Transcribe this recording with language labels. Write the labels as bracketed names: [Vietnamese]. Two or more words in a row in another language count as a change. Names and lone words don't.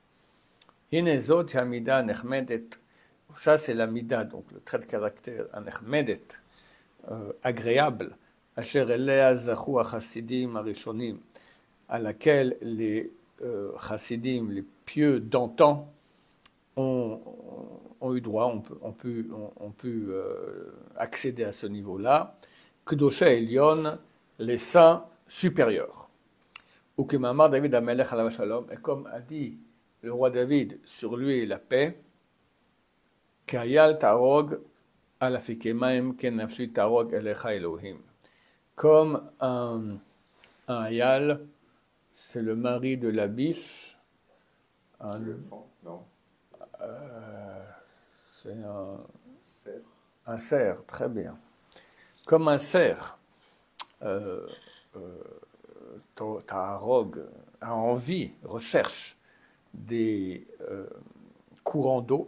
[French] Ça c'est la mida, donc le trait de caractère, agréable, à laquelle les chassidim, les pieux d'antan, ont eu droit, ont pu accéder à ce niveau-là. [Hebrew] קדושה עליון, [French] les saints supérieurs. Ou que [Hebrew] מאמר דוד המלך עליו השלום, [French] et comme a dit le roi David sur lui et la paix, [Hebrew] כאיל תערוג על אפיקי מים כן נפשי תערוג אליך אלהים. [French] Comme un hayal, c'est le mari de la biche. Non. C'est un cerf, très bien. Comme un cerf, Tarog a envie, recherche des courants d'eau.